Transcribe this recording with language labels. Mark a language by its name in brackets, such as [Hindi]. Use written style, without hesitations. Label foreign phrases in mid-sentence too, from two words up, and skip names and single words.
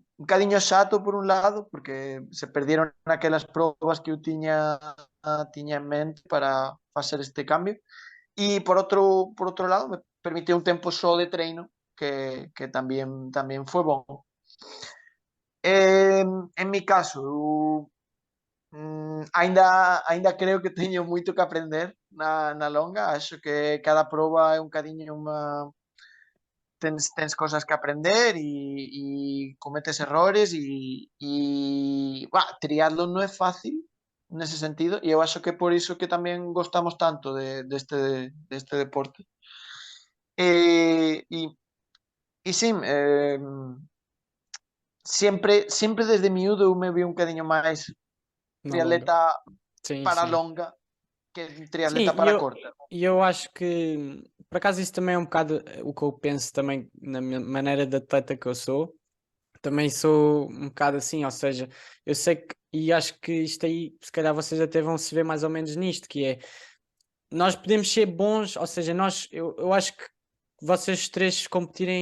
[Galician] un cadiño xato por un lado, porque se perdieron aquelas probas que eu tiña en mente para facer este cambio. E por outro lado, me permitiu un tempo só de treino que tamén foi bon. [Spanish] En mi caso, [Galician] aínda creo que teño moito que aprender na longa. [Portuguese] Acho que cada prova é um bocadinho uma. [Galician] Tens cosas que aprender [Spanish] y cometes errores [Galician] triatlón no é fácil nese sentido e eu acho que é por iso que tamén gostamos tanto deste deporte. E sí, sempre desde miúdo eu me vi un bocadinho máis [Portuguese] Na longa. [Galician] triatleta [Portuguese] Sim, [Galician] para [Portuguese] sim. [Galician] longa que [Portuguese] Sim, [Galician] triatleta para corta. [Portuguese] e eu acho que, por acaso, isso também é um bocado o que eu penso também na minha maneira de atleta que eu sou. Também sou um bocado assim, ou seja, eu sei que, e acho que isto aí, se calhar vocês até vão se ver mais ou menos nisto, que é, nós podemos ser bons, ou seja, eu acho que vocês três competirem